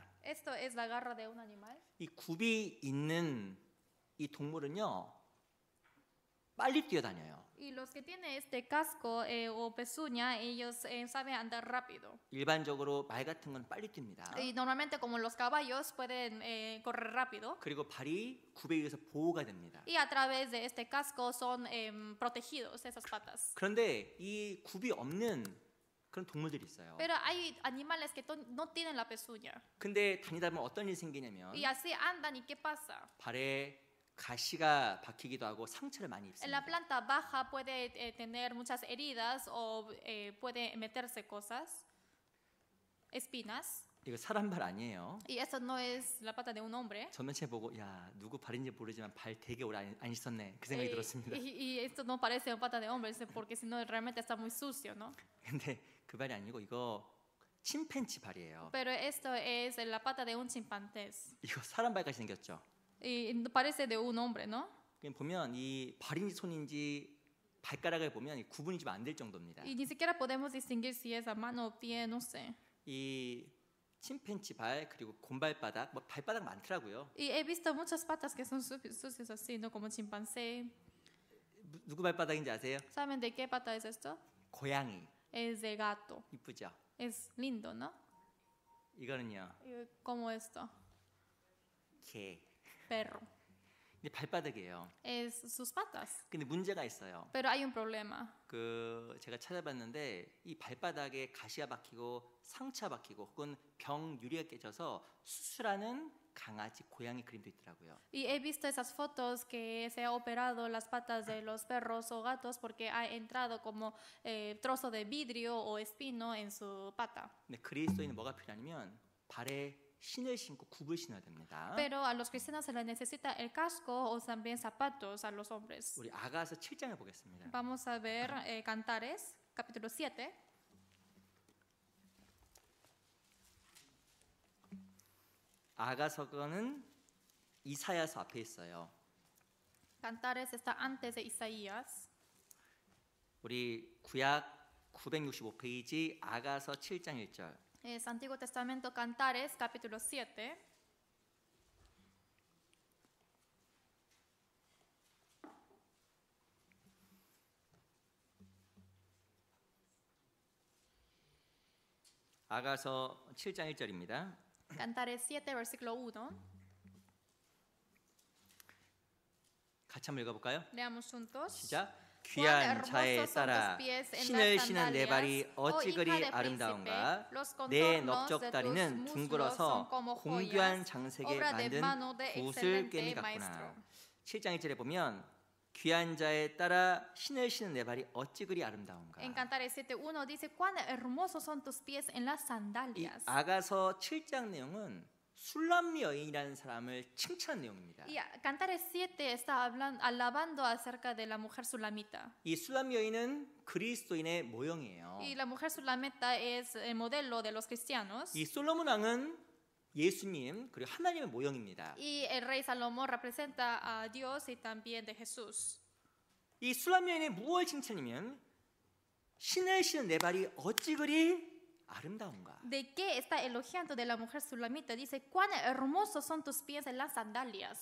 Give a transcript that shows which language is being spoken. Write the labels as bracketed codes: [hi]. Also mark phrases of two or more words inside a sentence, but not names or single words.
[es] Esto es la garra de un animal. [ko] 이 굽이 있는 이 동물은요 빨리 뛰어다녀요. [es] Y los que tienen este casco o pezuña, ellos saben andar rápido. [ko] 일반적으로 말 같은 건 빨리 뜁니다. [es] Y normalmente como los caballos pueden correr rápido. [ko] 그리고 발이 굽에 의해서 보호가 됩니다. [es] Y a través de este casco son protegidos esas patas. [ko] 그런데 이 굽이 없는 그런 동물들이 있어요. [es] Pero hay animales que no tienen la pezuña. [ko] 근데 다니다 보면 어떤 일이 생기냐면 [es] Y así andan y ¿qué pasa? [ko] 발에 가시가 박히기도 하고 상처를 많이 [es] En la [ko] 입습니다. [es] planta baja puede tener muchas heridas o puede meterse cosas, espinas. [ko] 이거 사람 발 아니에요. [es] Y eso no es la pata de un hombre. [ko] 전면체 보고 야 누구 발인지 모르지만 발 되게 오래 안 씻었네 그 생각이 들었습니다. [es] Y esto no parece una pata de hombre, porque si no realmente está muy sucio, ¿no? [ko] 근데 그 발이 아니고 이거 침팬치 발이에요. [es] Pero esto es la pata de un chimpancés. [ko] 이거 사람 발같이 생겼죠. [es] Y parece de un hombre, ¿no? [ko] 그냥 보면 이 발인지 손인지 발가락을 보면 구분이 좀 안 될 정도입니다. [es] Y ni siquiera podemos distinguir si es a mano o pie, no sé. [ko] 이 침팬치 발 그리고 곰발바닥 뭐 발바닥 많더라고요. [es] Y he visto muchas patas que son sucias así, ¿no? Como chimpancé. [ko] 누구 발바닥인지 아세요? [es] ¿Saben de qué pata es esto? [ko] 고양이. [es] Es de gato. [ko] 이쁘죠? [es] Es lindo, ¿no? [ko] 이거는요. [es] Como esto. [ko] 개. [es] Perro. [ko] 근데 발바닥이에요. [es] Es sus patas. [ko] 근데 문제가 있어요. [es] Pero hay un problema. [ko] 그 제가 찾아봤는데 이 발바닥에 가시가 박히고 상처가 박히고 혹은 병 유리가 깨져서 수술하는 강아지, 고양이 그림도 있더라고요. [es] Y he visto esas fotos que se ha operado las patas de los perros o gatos porque ha entrado como trozo de vidrio o espino en su pata. [ko] 근데 그리스도인은 뭐가 필요하냐면 발에 신을 신고 굽을 신어야 됩니다. [es] Pero a los cristianos se les necesita el casco o también zapatos a los hombres. [ko] 우리 아가서 7장을 보겠습니다. [es] Vamos a ver Cantares, capítulo 7. [ko] 아가서는 이사야서 앞에 있어요. [es] Cantares está antes de Isaías. [ko] 우리 구약 965페이지 아가서 7장 1절. [es] Es Antiguo Testamento, Cantares, capítulo 7. [ko] 아가서 7장 1절입니다. [es] Cantares 7, versículo 1. [ko] 같이 한번 읽어볼까요? [es] Leamos juntos. [ko] 시작. [es] Cuán [ko] 귀한 자에 [es] hermosos son [ko] 따라 [es] tus pies en [ko] 신을 [es] las [ko] 신은 내 발이 [es] sandalias, oh [ko] 어찌 [es] hija [ko] 그리 [es] de [ko] 아름다운가. [es] príncipe, los [ko] 내 [es] contornos de [ko] 넓적다리는 [es] tus muslos [ko] 둥글어서 [es] son como [ko] 공귀한 [es] joyas, [ko] 장색에 [es] obra de [ko] 만든 [es] mano de [ko] 붓을 [es] excelente [ko] 꿰미 [es] maestro. [ko] 같구나. 7장 1절에 보면 귀한 자에 따라 신을 신은 내 발이 어찌 그리 아름다운가. [es] En Cantares 7:1 dice, cuán hermosos son tus pies en las [ko] 이 [es] sandalias. [ko] 아가서 7장 내용은 술람 여인이라는 사람을 칭찬한 내용입니다. [es] Y Cantares 7 está alabando acerca de la mujer sulamita. [ko] 이 술람 여인은 그리스도인의 모형이에요. [es] Y la mujer sulamita es el modelo de los cristianos. [ko] 이 솔로몬 왕은 예수님 그리고 하나님의 모형입니다. [es] Y el rey Salomón representa a Dios y también de Jesús. [ko] 이 술람 여인의 무엇을 칭찬이면 신을 신은 내 발이 어찌 그리 아름다운가. [es] ¿De qué está elogiando de la mujer sulamita? Dice, cuán hermosos son tus pies en las sandalias.